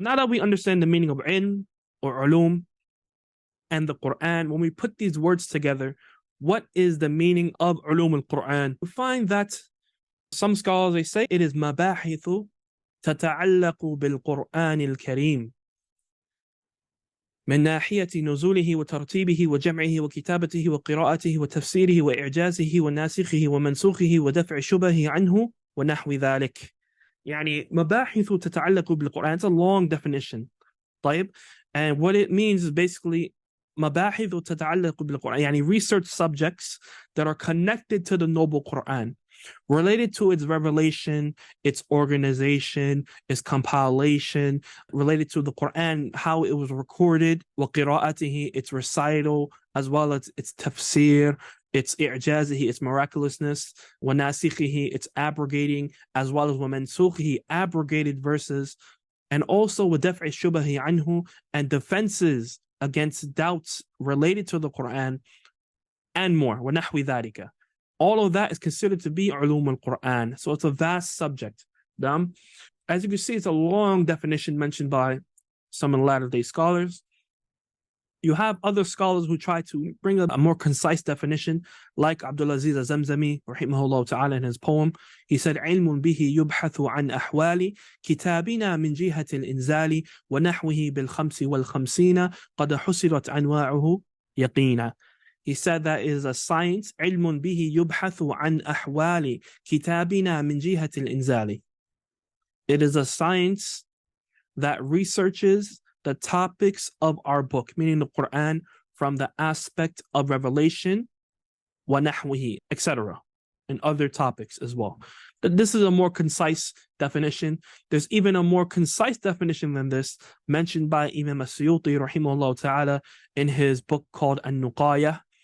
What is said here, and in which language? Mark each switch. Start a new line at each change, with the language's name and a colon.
English: Now that we understand the meaning of ilm or ulum and the Quran, when we put these words together, what is the meaning of ulum al-Quran? We find that some scholars, they say it is mabahithu tata'allaqu bil-Quran al-Kareem
Arabic: من ناحية نزوله وترتيبه وجمعه وكتابته وقراءته وتفسيره وإعجازه وناسخه ومنسوخه ودفع الشبه عنه ونحو ذلك. يعني مباحث تتعلق بالقرآن.
English: It's a long definition. طيب. And what it means is basically
Arabic: مباحث تتعلق بالقرآن.
English: يعني research subjects that are connected to the noble Quran, related to its revelation, its organization, its compilation, related to the Quran, how it was recorded, وقراءته, its recital, as well as its tafsir, its i'jazihi, its miraculousness, وَنَاسِخِهِ, its abrogating, as well as وَمَنْسُخِهِ, abrogated verses, and also
Arabic: وَدَفْعِ الشُّبَهِ عَنْهُ,
English: and defenses against doubts related to the Quran, and more.
Arabic: وَنَحْوِ ذَلِكَ.
English: All of that is considered to be ulum al-Quran. So it's a vast subject. As you can see, it's a long definition mentioned by some of the latter-day scholars. You have other scholars who try to bring a more concise definition, like Abdul Aziz al-Zamzami, rahimahullah ta'ala, in his poem. He said,
Arabic: علم به يبحث عن أحوال كتابنا من جهة الإنزال ونحوه بالخمس والخمسين قد حصرت أنواعه يقينا.
English: He said that is a science,
Arabic: علم به يبحث عن أحوال كتابنا من جهة الإنزال.
English: It is a science that researches the topics of our book, meaning the Quran, from the aspect of revelation, وَنَحْوِهِ, etc., and other topics as well. This is a more concise definition. There's even a more concise definition than this mentioned by Imam as-Suyuti, rahimahullah ta'ala, in his book called An-Nuqaya.